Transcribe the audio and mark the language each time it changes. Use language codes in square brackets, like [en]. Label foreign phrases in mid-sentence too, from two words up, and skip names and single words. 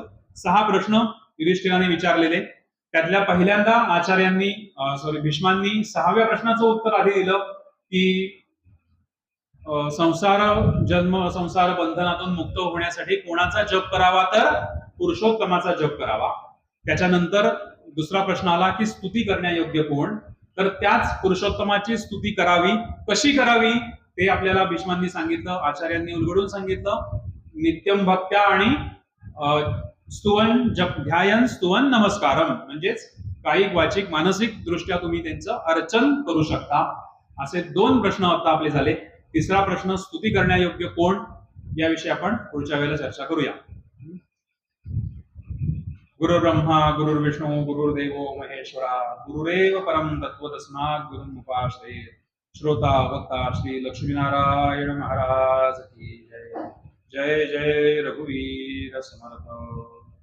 [mr] 6 प्रश्न युधिष्ठिराने विचारलेले, त्यातल्या पहिल्यांदा आचार्यांनी भीष्मांनी 6व्या प्रश्नाचं उत्तर आधी दिलं की संसार बंधनातून मुक्त होण्यासाठी कोणाचा जप करावा, तर पुरुषोत्तमाचा जप करावा. त्याच्यानंतर दुसरा प्रश्न आला की स्तुती करण्यायोग्य कोण, तर त्याच पुरुषोत्तमाची स्तुती करावी. कशी करावी ते आपल्याला भीष्मांनी सांगितलं, आचार्यांनी उलगडून सांगितलं. [sa] नित्यम भक्त्या आणि स्तुवन ध्यायन स्तुवन नमस्कारम, [mr] म्हणजेच कायिक वाचिक मानसिक दृष्ट्या तुम्ही त्यांचं अर्चन करू शकता. असे 2 प्रश्न आता आपले झाले. तिसरा प्रश्न स्तुती करण्यायोग्य कोण याविषयी आपण पुढच्या वेळेला चर्चा करूया. [sa] गुरु ब्रह्मा गुरुर्विष्णू गुरुर्देवो महेश्वरा गुरुरेव परम तत्व तस्मात् गुरुमुपाश्रये. [mr] श्रोता वक्ता श्री लक्ष्मीनारायण महाराज [hi] की जय. [mr] जय जय रघुवीर समर्थ.